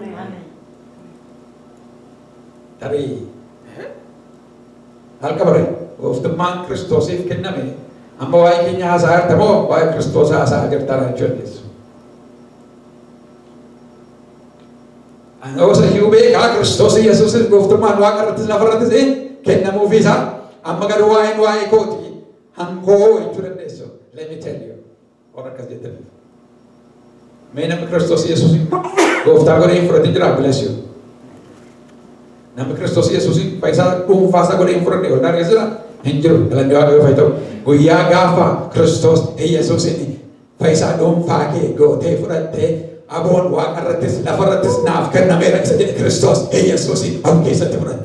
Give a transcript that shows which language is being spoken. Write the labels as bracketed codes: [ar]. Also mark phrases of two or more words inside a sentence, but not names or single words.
[om] Tarii halka bare gooftummaan Kiristoosiif kenname amma waa'ee keenya haasaa jirta moo waa'ee Kiristoos haasaa jirta jechuudha. Anosa hiubee kaa Kiristoos Yesuus gooftummaan waaqa irrattis lafa irrattis kennamuuf isaa amma garuu waa'ee kooti hankoo jechuu dandeessu. [en] Let me tell you. [om] Warra akkas jettaniif. Mee namni Kiristoos Yesuus gooftaa godhee hin fudhatin jira [en] bless you. [om] Namni Kiristoos Yesuus faayisaa dhuunfaasaa godhee hin fudhanne yoo argisiisa hin jiru. Galanni waaqayyoo fayyadu. Guyyaa gaafa Kiristoos Yesuus faayisaa dhuunfaa kee gootee fudhattee aboon waaqa irrattis lafa irrattis naaf kennameera isa jedhe Kiristoos Yesuus of keessatti fudhatte.